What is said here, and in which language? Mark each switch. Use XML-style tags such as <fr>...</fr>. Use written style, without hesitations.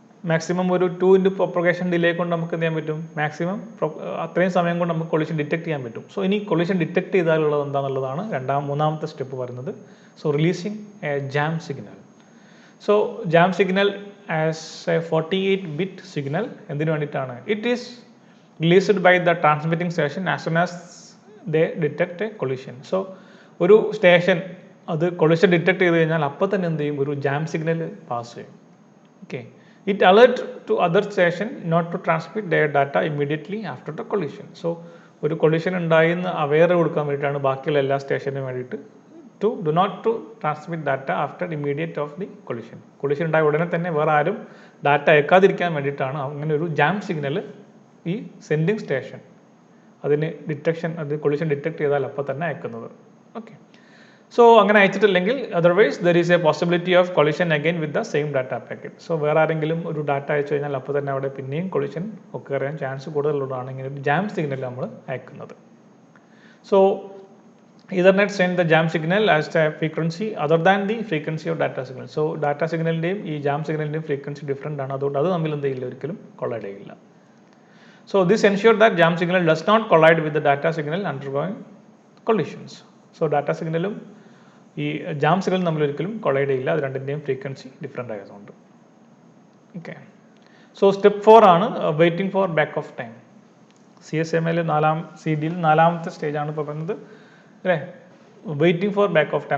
<ml>Maximum ഒരു 2 into propagation delay കൊണ്ട് നമുക്ക് എന്ത് ചെയ്യാൻ പറ്റും? മാക്സിമം അത്രയും സമയം കൊണ്ട് നമുക്ക് കൊളീഷൻ ഡിറ്റക്ട് ചെയ്യാൻ പറ്റും. സോ ഇനി കൊളീഷൻ ഡിറ്റക്ട് ചെയ്താലുള്ളത് എന്താണെന്നുള്ളതാണ് മൂന്നാമത്തെ സ്റ്റെപ്പ് പറയുന്നത്.</ml> <en>So releasing a jam signal. So jam signal as a 48-bit signal</en> <ml>എന്തിനു വേണ്ടിയിട്ടാണ്?</ml> <en>It is released by the transmitting station as soon as they detect a collision.</en> <ml>So ഒരു station അത് collision detect ചെയ്ത് കഴിഞ്ഞാൽ അപ്പോൾ തന്നെ എന്ത് ചെയ്യും? ഒരു ജാം സിഗ്നൽ പാസ് ചെയ്യും.</ml> <en>Okay, it alert to other station not to transmit their data immediately after the collision.</en> <ml>So ഒരു കൊളിഷൻ ഉണ്ടായിന്ന് അവെയർ കൊടുക്കാൻ വേണ്ടിയിട്ടാണ് ബാക്കിയുള്ള എല്ലാ സ്റ്റേഷനും വേണ്ടിയിട്ട്</ml> <en>Do not to transmit data after immediate of the collision.</en> <ml>Collision ഉണ്ടായ ഉടനെ തന്നെ വേറെ ആരും ഡാറ്റ അയക്കാതിരിക്കാൻ വേണ്ടിയിട്ടാണ് അങ്ങനെ ഒരു ജാം സിഗ്നൽ ഈ സെൻഡിങ് സ്റ്റേഷൻ അതിന് അത് കൊളിഷൻ ഡിറ്റക്ട് ചെയ്താൽ അപ്പോൾ തന്നെ അയക്കുന്നത്.</ml> <en>okay, so</en> <ml>അങ്ങനെ അയച്ചിട്ടില്ലെങ്കിൽ</ml> <en>Otherwise there is a possibility of collision again with the same data packet.</en> <ml>So വേറെ ആരെങ്കിലും ഒരു ഡാറ്റ അയച്ചു കഴിഞ്ഞാൽ അപ്പോൾ തന്നെ അവിടെ പിന്നെയും കൊളിഷൻ ഒക്കെ അറിയാൻ ചാൻസ് കൂടുതലുള്ളതാണ് ഇങ്ങനെ ഒരു ജാം സിഗ്നൽ നമ്മൾ അയക്കുന്നത്.</ml> <en>So Ethernet send the jam signal as a frequency other than the frequency of data signal.</en> <ml>So data സിഗ്നലിൻ്റെയും ഈ ജാം സിഗ്നലിൻ്റെയും ഫ്രീക്വൻസി ഡിഫറെൻ്റ് ആണ്. അതുകൊണ്ട് അത് തമ്മിൽ എന്ത് ചെയ്യില്ല, ഒരിക്കലും കൊളൈഡ് ചെയ്യില്ല.</ml> <en>So this ensures that jam signal does not collide with the data signal undergoing collisions.</en> <ml>So data signalum ഈ ജാം സിഗ്നലും തമ്മിൽ ഒരിക്കലും കൊളൈഡ് ചെയ്യില്ല, അത് രണ്ടിൻ്റെയും ഫ്രീക്വൻസി ഡിഫറെൻ്റ് ആയതുകൊണ്ട്.</ml> <en>Okay, so step 4 ആണ് waiting for back off time.</en> <ml>CSMA CD-യിൽ 4ാമത്തെ സ്റ്റേജാണ് ഇപ്പോൾ പറയുന്നത് അല്ലേ? Waiting for back of time.</ml>